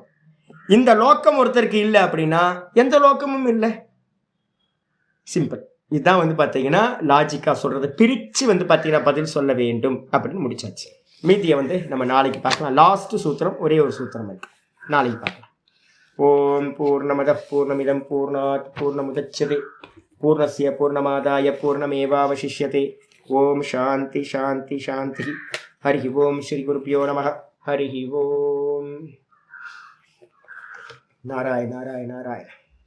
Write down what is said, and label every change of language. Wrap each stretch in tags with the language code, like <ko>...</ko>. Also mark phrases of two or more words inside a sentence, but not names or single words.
<ta>இந்த லோக்கம் ஒருத்தருக்கு இல்லை அப்படின்னா எந்த லோக்கமும் இல்லை. சிம்பிள். இதுதான் வந்து பார்த்தீங்கன்னா லாஜிக்காக சொல்கிறது. பிரித்து வந்து பார்த்தீங்கன்னா பதில் சொல்ல வேண்டும் அப்படின்னு முடிச்சாச்சு. மீதியை வந்து நம்ம நாளைக்கு பார்க்கலாம். லாஸ்ட்டு சூத்திரம் ஒரே ஒரு சூத்திரம் இருக்குது, நாளைக்கு பார்க்கலாம்.</ta> <sa>ॐ पूर्णमदः पूर्णमिदं पूर्णात् पूर्णमुदच्यते पूर्णस्य पूर्णमादाय पूर्णमेवावशिष्यते. ॐ शान्तिः शान्तिः शान्तिः। हरि ॐ श्री गुरुभ्यो नमः. हरि ॐ। नारायण नारायण नारायण.</sa>